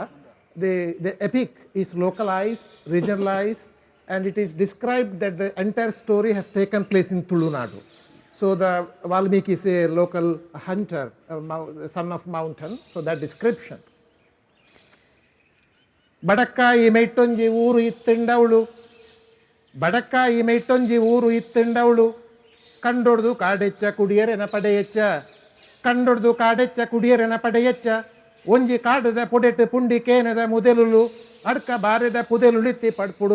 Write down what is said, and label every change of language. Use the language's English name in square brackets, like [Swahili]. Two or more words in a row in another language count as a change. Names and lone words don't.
[English] The epic is localized, regionalized, and it is described that the entire story has taken place in Tulunadu. So the Valmiki is a local hunter, son of mountain. So that description. [Tulu] ಬಡಕ್ಕ ಇಮೈತೊಂಜಿ ಊರು ಇತ್ತಂಡವಳು ಬಡಕ್ಕ imaitonji ಊರು ಇತ್ತಂಡವಳು ಕಂಡೊಡ್ದು ಕಾಡೆಚ್ಚ ಕುಡಿಯರೆನ ಪಡೆಯಚ್ಚ ಕಂಡೊಡ್ದು ಕಾಡೆಚ್ಚ ಕುಡಿಯರೆನ ಪಡೆಯೆಚ್ಚ ಒಂಜಿ ಕಾಡದ ಪೊಡೆಟ್ ಪುಂಡಿ ಕೇನದ ಮುದೆಲುಲು ಅಡ್ಕ ಬಾರೆದ ಪುದೆಲುಳಿತ್ತಿ ಪಡ್ಪುಡು